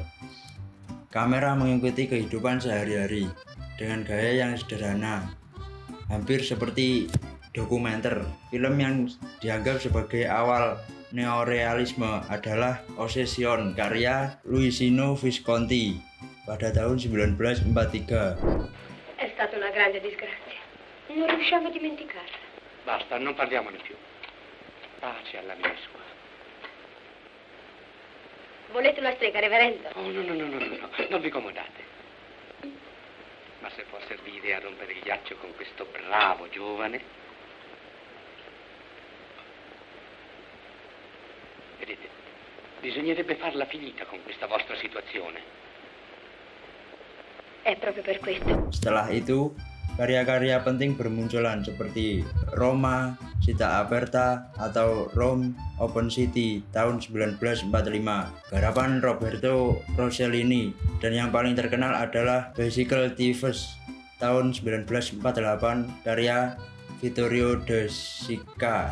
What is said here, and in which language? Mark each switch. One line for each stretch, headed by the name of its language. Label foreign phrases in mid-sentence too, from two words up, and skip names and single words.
Indonesian: Kamera mengikuti kehidupan sehari-hari dengan gaya yang sederhana, hampir seperti dokumenter. Film yang dianggap sebagai awal neorealisme adalah Ossession karya Luisino Visconti pada tahun 1943.
Italian: È stata una grande disgrazia. Non riusciamo a dimenticarla. Basta, non parliamone più. Pace all'anima sua. Volete una strega, reverendo? Oh, no, non vi comodate. Ma se può servire a rompere il ghiaccio con questo bravo giovane. Vedete, bisognerebbe farla finita con questa vostra situazione. È proprio per questo.
Indonesian: Setelah itu, karya-karya penting bermunculan seperti Roma, Città Aperta, atau Rome Open City tahun 1945, garapan Roberto Rossellini, dan yang paling terkenal adalah Bicycle Thieves tahun 1948 karya Vittorio De Sica.